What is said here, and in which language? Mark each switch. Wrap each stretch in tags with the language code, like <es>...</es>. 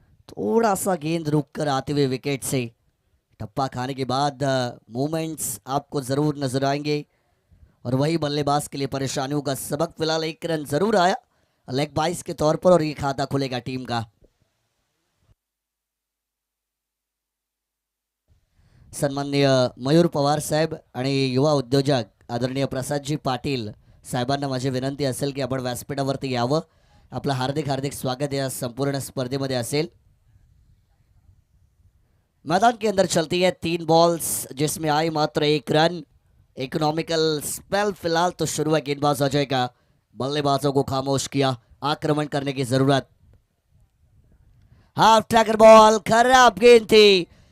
<hi>थोड़ा सा गेंद रुक कर आते हुए विकेट से टप्पा खाने के बाद मूवमेंट्स आपको जरूर नजर आएंगे और वही बल्लेबाज के लिए परेशानियों का सबक। फिलहाल एक रन जरूर आया लेग बाइस के तौर पर और ये खाता खुलेगा टीम का।</hi> <mr>सन्माननीय मयूर पवार साहेब आणि युवा उद्योजक आदरणीय प्रसादजी पाटील साहेबांना माझी विनंती असेल की आपण व्यासपीठावरती यावं। आपलं हार्दिक हार्दिक स्वागत या संपूर्ण स्पर्धेमध्ये असेल।</mr> <hi>मैदान के अंदर चलती है 3 बॉल्स जिसमें आई मात्र 1 रन। इकोनॉमिकल स्पेल फिलहाल तो शुरू है गेंदबाज अजय का। बल्लेबाजों को खामोश किया, आक्रमण करने की जरूरत। हाफ ट्रैकर बॉल, खराब गेंद थी।</hi>